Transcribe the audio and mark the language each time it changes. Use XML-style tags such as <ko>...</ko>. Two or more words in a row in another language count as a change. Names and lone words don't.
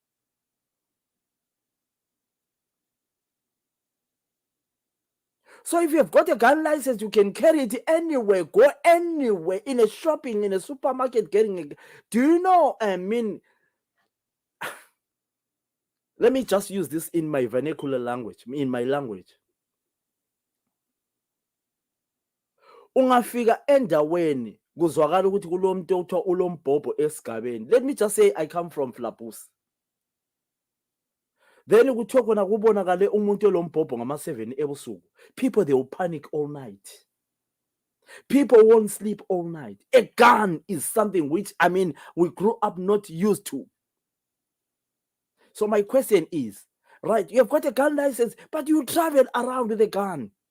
<en>So if you've got a gun license, you can carry it anywhere, go anywhere, in a shopping, in a supermarket, getting a... Do you know, I mean... Let me just use this in my vernacular language, in my language.</en> <nd>Ungafika endaweni kuzwakala ukuthi kulomuntu othiwa ulombhobho esigabeni.</nd> <en>Let me just say I come from Flapusi.</en> <nd>Then kuthiwa khona kubonakale umuntu olombhobho ngama-7 ebusuku.</nd> <en>People, they will panic all night. People won't sleep all night. A gun is something which, I mean, we grew up not used to. So my question is, right, you have got a gun license, but you travel around with a gun.</en>